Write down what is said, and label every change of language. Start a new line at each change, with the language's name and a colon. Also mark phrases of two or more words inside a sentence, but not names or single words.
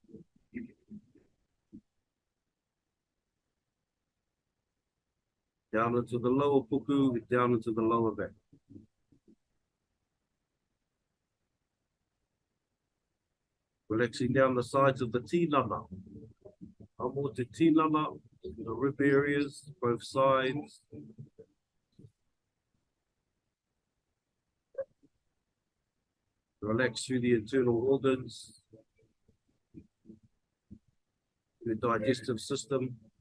English: Down into the lower puku, down into the lower back. Relaxing down the sides of the tinana.
Māori: Amo te tinana,
English: the rib areas, both sides. Relax through the internal organs, the digestive system.